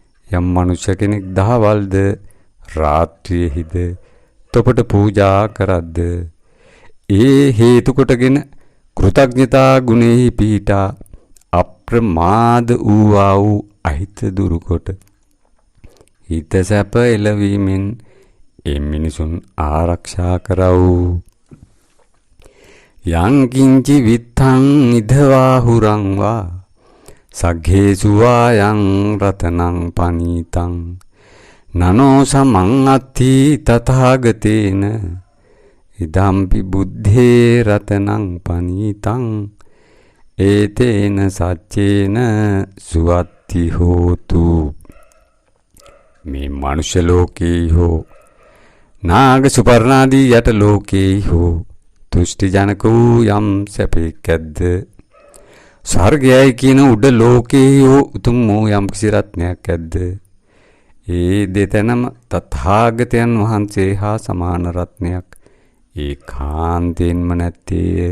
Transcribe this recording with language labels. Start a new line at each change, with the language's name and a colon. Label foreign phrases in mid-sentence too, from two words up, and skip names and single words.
Sinhala: යම් මනුෂ්‍ය කෙනෙක් දහවල්ද රාත්‍රියේහිද තොපට පූජා කරද්ද ඒ හේතු කොටගෙන කෘතඥතා ගුණෙහි පීඨා අප්‍රමාද වූවා වූ අහිත දුරු කොට හිත සැප එළවීමෙන් ඒ මිනිසුන් ආරක්ෂා කරවූ
Pali: යං කිංචි විත්තං ඉදවා හුරං වා සග්ගේසු වායං රතනං පනීතං නනෝ සමං අත්ථි තථාගතේන ඉදම්පි බුද්ධේ රතනං පනීතං ඒතේන සච්චේන සුවත්ති හෝතු.
Sinhala: මේ මනුෂ්‍ය ලෝකේ හෝ නාග සුපර්ණාදී යට ලෝකේ හෝ තුෂ්ටි ජනක වූ යම් සැපෙක් ඇද්ද ස්වර්ගයයි කියන උඩ ලෝකේ හෝ උතුම් වූ යම් කිසි රත්නයක් ඇද්ද ඒ දෙතැනම තථාගතයන් වහන්සේ හා සමාන රත්නයක් ඒකාන්තයෙන්ම නැත්තේය.